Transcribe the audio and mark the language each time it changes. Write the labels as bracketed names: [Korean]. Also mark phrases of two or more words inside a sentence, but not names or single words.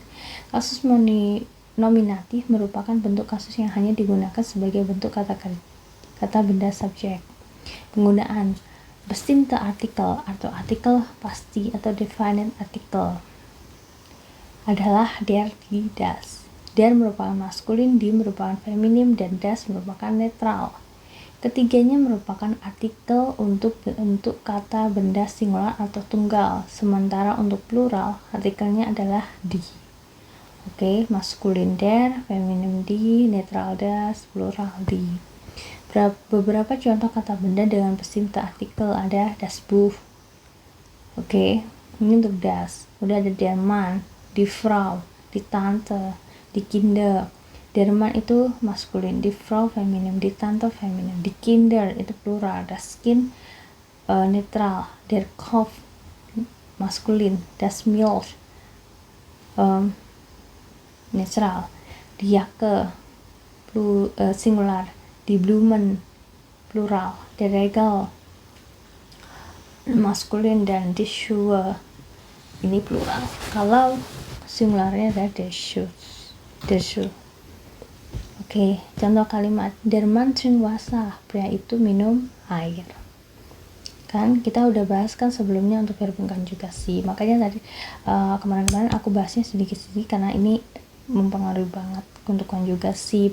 [Indonesian] Kasus nominatif merupakan bentuk kasus yang hanya digunakan sebagai bentuk kata benda subjek. Penggunaan [German] bestimmte Artikel [Indonesian] atau artikel pasti atau definite Artikel adalah der, die, das. Der merupakan maskulin, die merupakan feminim, dan das merupakan netral. Ketiganya merupakan artikel untuk bentuk kata benda singular atau tunggal, sementara untuk plural artikelnya adalah die. Oke, maskulin der, feminim die, netral das, plural die. Beberapa contoh kata benda dengan bestimmte Artikel ada [German] das Buch. [Indonesian] Oke, ini untuk das. Udah ada [German] der Mann, die Frau, die Tante, die Kinder. Der Mann [Indonesian] itu maskulin, [German] die Frau feminim, die Tante feminim, die Kinder [Indonesian] itu plural, [German] das Kind netral, der Kopf maskulin, das Milch netral, die Jacke singular, die Blumen plural, der Regal [Indonesian] maskulin, dan [German] die Schuhe [Indonesian] ini plural. Kalau singularnya ada der Schuh. Oke, contoh kalimat [German] der Mann trinkt Wasser, [Indonesian] pria itu minum air. Kan kita udah bahas kan sebelumnya untuk verb konjugasi, makanya tadi kemarin-kemarin aku bahasnya sedikit-sedikit karena ini mempengaruhi banget untuk konjugasi.